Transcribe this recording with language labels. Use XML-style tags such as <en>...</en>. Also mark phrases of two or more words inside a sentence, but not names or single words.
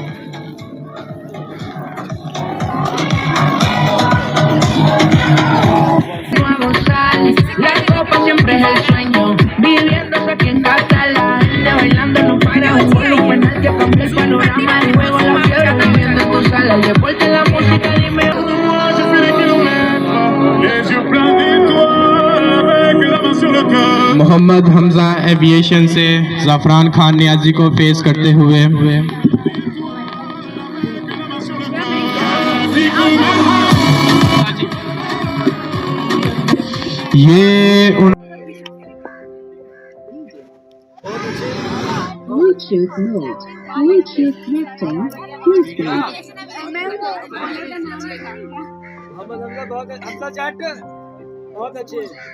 <es>La copa siempre es el sueño, viviéndose aquí en casa, la gente bailando no para, un volumen al que cambia el panorama, el juego, la fiebre también de tu sala, el deporte, la música, dime</es> <hi>मोहम्मद हमजा एविएशन से ज़फ़रान खान नियाजी को फेस करते हुए ये</hi> <en>Bluetooth mode. Bluetooth connecting. Please wait.</en> <hi>बहुत अच्छे</hi>